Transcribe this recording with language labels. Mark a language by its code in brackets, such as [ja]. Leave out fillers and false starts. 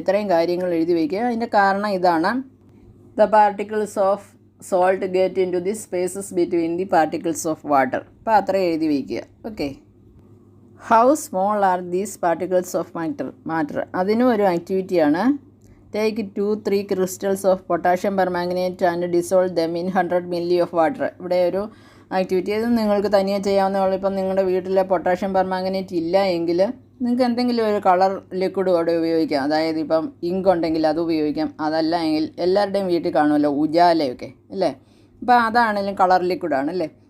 [ml] ഇത്രയും കാര്യങ്ങൾ എഴുതി വയ്ക്കുക. അതിൻ്റെ കാരണം ഇതാണ്, [en] The particles of salt get into the spaces between the particles of water. [ml] അപ്പോൾ അത്രയും എഴുതി വയ്ക്കുക. Okay. [en] how small are these particles of matter, [ml] അതിനും ഒരു ആക്ടിവിറ്റിയാണ്. [en] Take 2-3 crystals of potassium permanganate and dissolve them in 100 ml of water. [ml] ഇവിടെ ഒരു activity, ഇത് നിങ്ങൾക്ക് തനിയെ ചെയ്യാവുന്നതാണ്. ഇപ്പം നിങ്ങളുടെ വീട്ടിൽ പൊട്ടാഷ്യം പെർമാംഗനേറ്റ് ഇല്ല എങ്കിൽ നിങ്ങൾക്ക് എന്തെങ്കിലും ഒരു കളർ ലിക്വിഡ് അവിടെ ഉപയോഗിക്കാം. അതായത് ഇപ്പം ഇങ്ക് ഉണ്ടെങ്കിൽ അത് ഉപയോഗിക്കാം. അതല്ല എങ്കിൽ എല്ലാവരുടെയും വീട്ടിൽ കാണുമല്ലോ ഉജാലയൊക്കെ അല്ലേ, അപ്പോൾ അതാണെങ്കിലും കളർ ലിക്വിഡാണ് അല്ലേ.